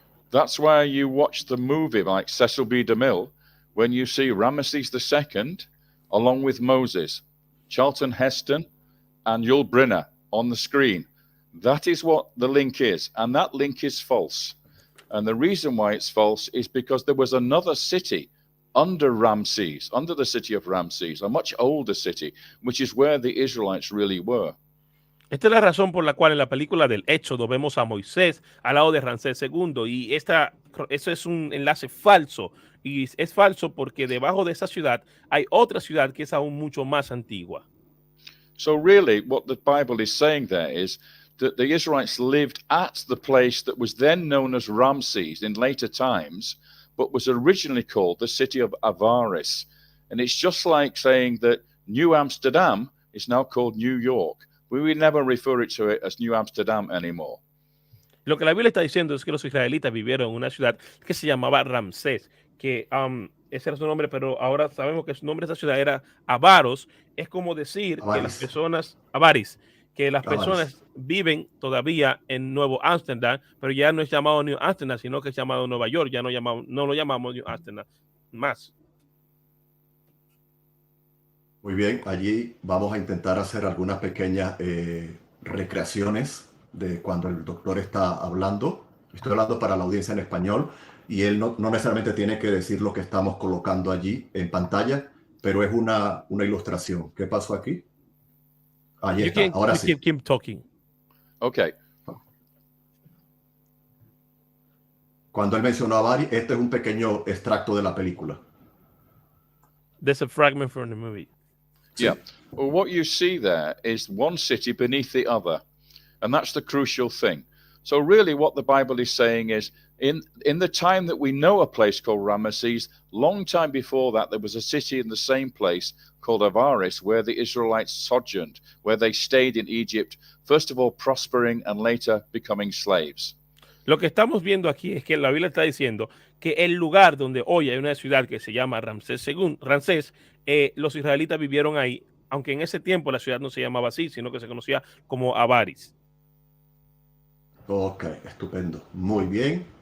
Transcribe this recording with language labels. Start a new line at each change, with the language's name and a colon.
English: That's why you watch the movie like Cecil B. DeMille when you see Ramesses II along with Moses, Charlton Heston, and Yul Brynner on the screen. That is what the link is, and that link is false. And the reason why it's false is because there was another city under Ramses, under the city of Ramses, a much older city, which is where the Israelites really were.
Spanish: Esta es la razón por la cual en la película del Éxodo vemos a Moisés al lado de Ramsés II, y eso es un enlace falso, y es falso porque debajo de esa ciudad hay otra ciudad que es aún mucho más antigua.
English: So really what the Bible is saying there is that the Israelites lived at the place that was then known as Ramses in later times, but was originally called the city of Avaris. And it's just like saying that New Amsterdam is now called New York. We will never refer to it as New Amsterdam anymore.
Spanish: Lo que la Biblia está diciendo es que los israelitas vivieron en una ciudad que se llamaba Ramsés, que ese era su nombre, pero ahora sabemos que su nombre de esa ciudad era Avaros. Es como decir Avaris. que las personas, Avaris, que las Avaris. personas viven todavía en Nuevo Ámsterdam, pero ya no es llamado New Amsterdam, sino que es llamado Nueva York. Ya no lo llamamos New Amsterdam más. Muy bien, allí vamos a intentar hacer algunas pequeñas recreaciones de cuando el doctor está hablando. Estoy hablando para la audiencia en español y él no necesariamente tiene que decir lo que estamos colocando allí en pantalla, pero es una ilustración. ¿Qué pasó aquí? Ahí está, ahora sí.
English: Keep talking. Okay.
Spanish: Cuando él mencionó a Bari, este es un pequeño extracto de la película.
English: There's a fragment from the movie. Yeah. Well, what you see there is one city beneath the other. And that's the crucial thing. So really what the Bible is saying is in the time that we know a place called Ramesses, long time before that, there was a city in the same place called Avaris where the Israelites sojourned, where they stayed in Egypt, first of all prospering and later becoming slaves.
Spanish: Lo que estamos viendo aquí es que la Biblia está diciendo que el lugar donde hoy hay una ciudad que se llama Ramsés, los israelitas vivieron ahí, aunque en ese tiempo la ciudad no se llamaba así, sino que se conocía como Avaris. Ok, estupendo. Muy bien.